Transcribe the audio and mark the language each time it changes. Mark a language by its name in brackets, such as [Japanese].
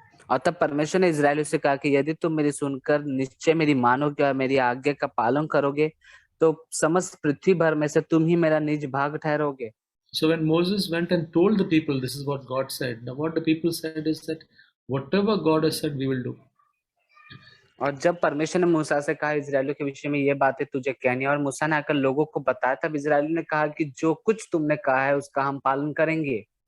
[Hindi] और तब परमेश्वर ने इजरायलियों से कहा कि यदि तुम मेरी सुनकर निश्चय मेरी मानोगे और मेरी आज्ञा का पालन करोगे, तो समस्त पृथ्वी भर में से तुम ही मेरा निज भाग ठहरोगे. [English] So when Moses went and told the people, this is what God said. Now what the people said is that whatever God has said, we will do. [Hindi] और जब परमेश्वर ने मूसा से कहा इजरायलियों के विषय में ये बातें तुझे कहनी है, और मूसा ने आकर लोगों को बताया, तब इजरायलियों ने कहा कि जो कुछ तुमने कहा है उसका हम पालन करेंगे.